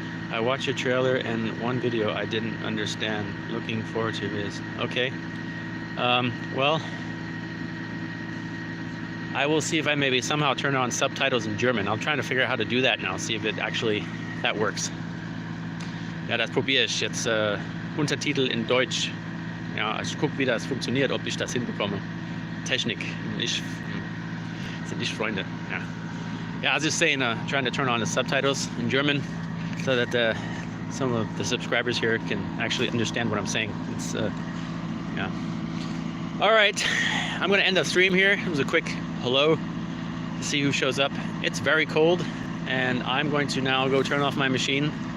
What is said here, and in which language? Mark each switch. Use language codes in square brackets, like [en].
[en] I watched a trailer and one video I didn't understand. Looking forward to this. Okay. Well, I will see if I maybe somehow turn on subtitles in German. I'm trying to figure out how to do that now. See if it actually, that works. [de] Ja, das probiere ich jetzt. Untertitel in Deutsch. Ja, ich gucke, wie das funktioniert, ob ich das hinbekomme. Technik. Sind nicht Freunde. Yeah. [en] Yeah, I was just saying, trying to turn on the subtitles in German so that some of the subscribers here can actually understand what I'm saying. It's, yeah. All right, I'm gonna end the stream here. It was a quick hello to see who shows up. It's very cold, and I'm going to now go turn off my machine.